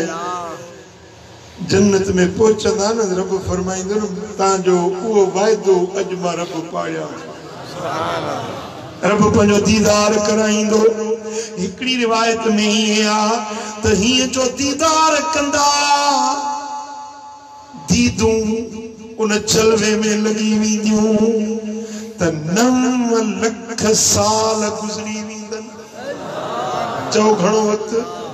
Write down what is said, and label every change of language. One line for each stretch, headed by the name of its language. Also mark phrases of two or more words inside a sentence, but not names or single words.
Sindhi: जन्नत में पहुंचंदा न रब फरमाइंदो ता जो वो वायदो अज मां रब पाया रब पंहिंजो दीदार कराईंदो हिकड़ी रिवायत में ही आ त हीअं जो दीदार कंदा दीदूं उन जलवे में लगी वेंदियूं त 9 लख साल गुज़री वेंदनि चओ घणो वक़्तु